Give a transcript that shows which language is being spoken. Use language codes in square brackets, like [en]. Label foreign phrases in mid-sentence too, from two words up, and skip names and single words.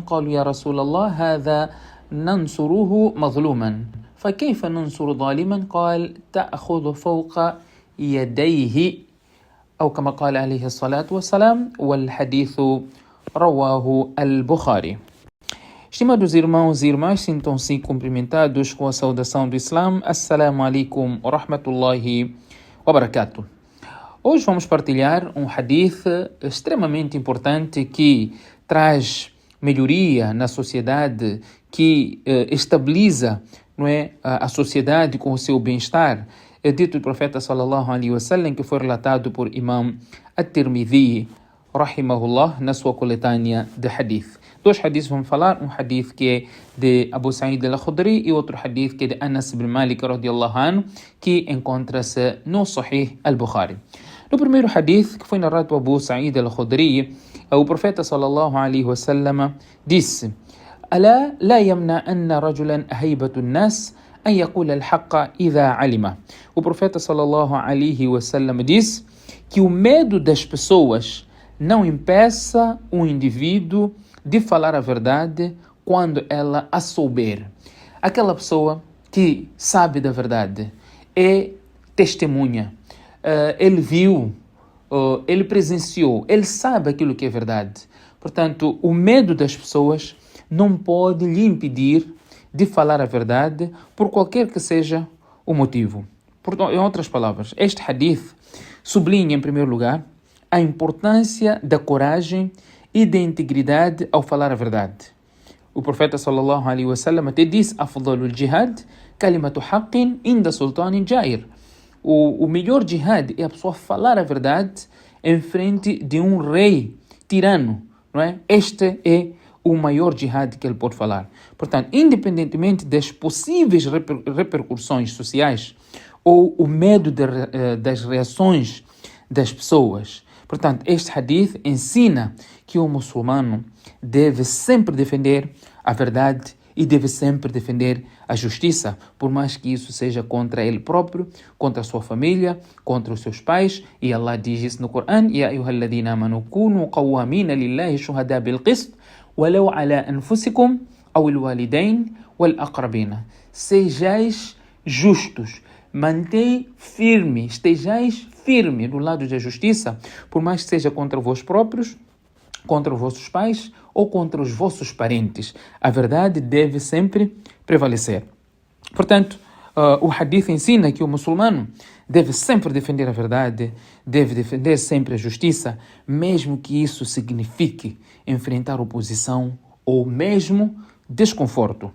[ar] قالوا يا رسول الله هذا ننصره مظلوما فكيف ننصر ظالما؟ قال: تأخذ فوق يديه أو كما قال عليه الصلاة والسلام. والحديث رواه البخاري. [pt] Estimados irmãos e irmãs, sintam-se cumprimentados com a saudação do Islã. [ar] السلام عليكم ورحمة الله وبركاته. [pt] Hoje vamos partilhar um hadith extremamente importante que traz melhoria na sociedade, que estabiliza, não é, a sociedade com o seu bem-estar. É dito do profeta [ar] صلى الله عليه وسلم, [pt] que foi relatado por Imam At-Tirmidhi rahimahullah na sua coletânea de hadith. Dois hadiths vamos falar, um hadith que é de Abu Sa'id al-Khudri e outro hadith que é de Anas ibn Malik [ar] رضي الله عنه, [pt] que encontra-se no Sahih al-Bukhari. No primeiro hadith, que foi narrado por Abu Sa'id al-Khudri, o profeta [ar] صلى الله عليه وسلم [pt] disse: [ar] ألا لا يمنعن رجلا هيبة الناس أن يقول الحق إذا علم. [pt] O profeta [ar] صلى الله عليه وسلم [pt] disse que o medo das pessoas não impeça um indivíduo de falar a verdade quando ela a souber. Aquela pessoa que sabe da verdade, é testemunha, ele viu, ele presenciou, ele sabe aquilo que é verdade. Portanto, o medo das pessoas não pode lhe impedir de falar a verdade por qualquer que seja o motivo. Portanto, em outras palavras, este hadith sublinha, em primeiro lugar, a importância da coragem e da integridade ao falar a verdade. O profeta [ar] صلى الله عليه وسلم [pt] até disse: [ar] أفضل الجهاد كلمة حق عند سلطان جائر. [pt] O melhor jihad é a pessoa falar a verdade em frente de um rei tirano, não é? Este é o maior jihad que ele pode falar. Portanto, independentemente das possíveis repercussões sociais ou o medo das reações das pessoas. Portanto, este hadith ensina que o muçulmano deve sempre defender a verdade e deve sempre defender a justiça, por mais que isso seja contra ele próprio, contra a sua família, contra os seus pais. E Allah diz isso no Corão: [ar] يا أيها الذين آمنوا كونوا قوامين لله شهداء بالقسط ولو على أنفسكم أو الوالدين والأقربين. [pt] Sejais justos, estejais firme do lado da justiça, por mais que seja contra vós próprios, contra os vossos pais ou contra os vossos parentes. A verdade deve sempre prevalecer. Portanto, o hadith ensina que o muçulmano deve sempre defender a verdade, deve defender sempre a justiça, mesmo que isso signifique enfrentar oposição ou mesmo desconforto.